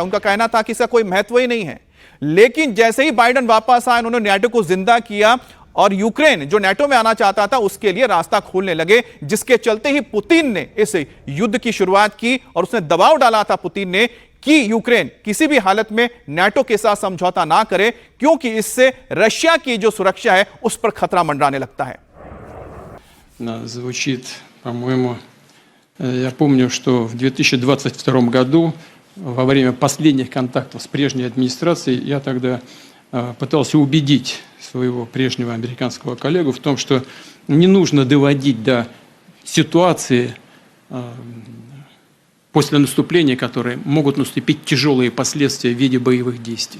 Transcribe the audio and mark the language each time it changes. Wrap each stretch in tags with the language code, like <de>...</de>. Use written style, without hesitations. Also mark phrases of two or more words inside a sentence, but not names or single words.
<hi>उनका कहना था कि इसका कोई महत्व ही नहीं है। लेकिन जैसे ही बाइडेन वापस आए, उन्होंने नेटो को जिंदा किया और यूक्रेन जो नेटो में आना चाहता था उसके लिए रास्ता खोलने लगे, जिसके चलते ही पुतिन ने इस युद्ध की शुरुआत की और उसने दबाव डाला था पुतिन ने कि यूक्रेन किसी भी हालत में नेटो के साथ समझौता ना करे, क्योंकि इससे रशिया की जो सुरक्षा है उस पर खतरा मंडराने लगता है।</hi> <ru>Звучит, по-моему, я помню, что в 2022 году во время последних контактов с прежней администрацией я тогда пытался убедить своего прежнего американского коллегу в том, что не нужно доводить до ситуации после наступления, которые могут наступить тяжелые последствия в виде боевых действий.</ru>